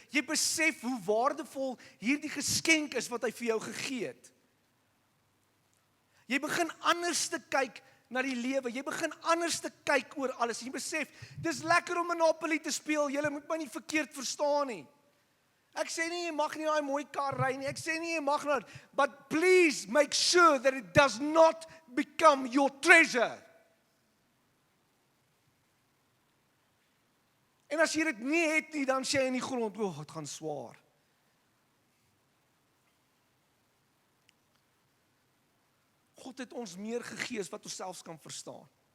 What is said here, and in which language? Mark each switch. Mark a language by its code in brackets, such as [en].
[af] Jy besef hoe waardevol hierdie geskenk is wat hy vir jou gegee het. Jy begin anders te kyk na die lewe. Jy begin anders te kyk oor alles. Jy besef, dis lekker om Monopoly te speel. Jy moet my nie verkeerd verstaan nie. Ek sê nie jy mag nie daai mooi kar ry nie. Ek sê nie jy mag nie, [en] but please make sure that it does not become your treasure. [af] En as jy dit nie het nie, dan sê jy in die grond, dit gaan swaar. God het ons meer gegee as wat ons selfs kan verstaan.